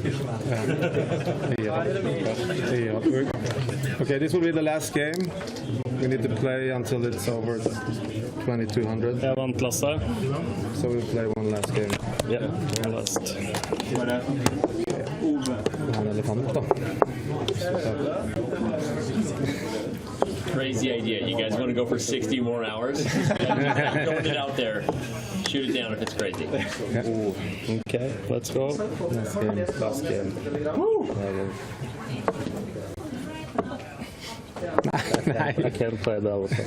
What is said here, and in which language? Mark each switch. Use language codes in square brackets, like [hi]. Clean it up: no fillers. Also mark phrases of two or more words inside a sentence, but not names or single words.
[en] Okay, this will be the last game. We need to play until it's over 2200. [no] Jeg vant lasset. [en] So we'll play one last game. Yeah, one last. [no] En elefant da. [en] Crazy idea. You guys want to go for 60 more hours? Throwing it out there. Shoot it down if it's crazy. Okay, let's go. Last game. Last game. I can't play that one.